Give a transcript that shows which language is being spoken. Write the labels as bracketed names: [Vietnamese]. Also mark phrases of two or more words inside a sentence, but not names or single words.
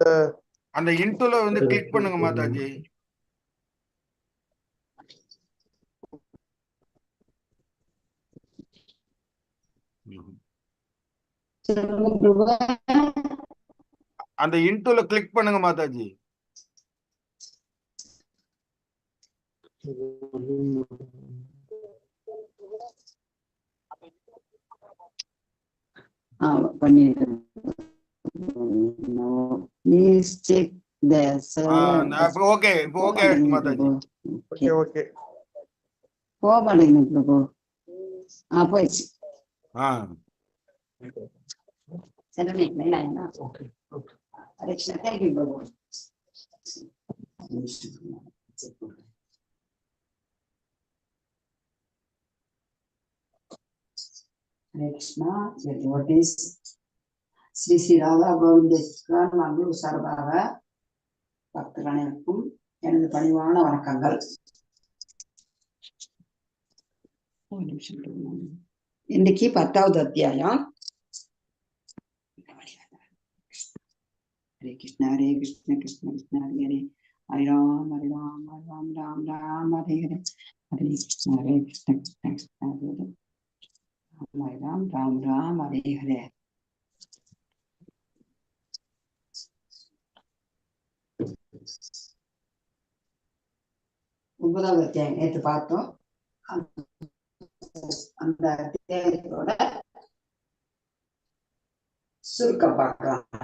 [Tamil] அந்த இன்ட்ரோல வந்து கிளிக் பண்ணுங்க மாதாஜி. அந்த இன்ட்ரோல கிளிக் பண்ணுங்க மாதாஜி. [English] Please check the okay okay மாதாஜி. okay okay [Tamil] போவாங்க பிரபு. போயிடுச்சு. சரி இல்ல [English] okay okay. [Tamil] ஹரே கிருஷ்ணா. [English] thank you [Tamil] பிரபு. [Sanskrit] हरे कृष्णा. [English] devotees, [Tamil] ஸ்ரீ ஸ்ரீ ராதா கோவிந்தேஸ்வரர் நம்பி சார்பாக பக்தர்கள் அனைவருக்கும் எனது பணிவான வணக்கங்கள். இன்னைக்கு 10வது அத்தியாயம். [Sanskrit] हरे कृष्ण कृष्ण कृष्ण हरे हरे हरे राम राम राम हरे हरे हरे कृष्ण कृष्ण कृष्ण हरे हरे हरे राम हरे हरे. [Tamil] ஒன்பதாவது அத்தியாயம் நேற்று பார்த்தோம். அந்த அத்தியாயத்தோட சுருக்கம் பார்க்கலாம்.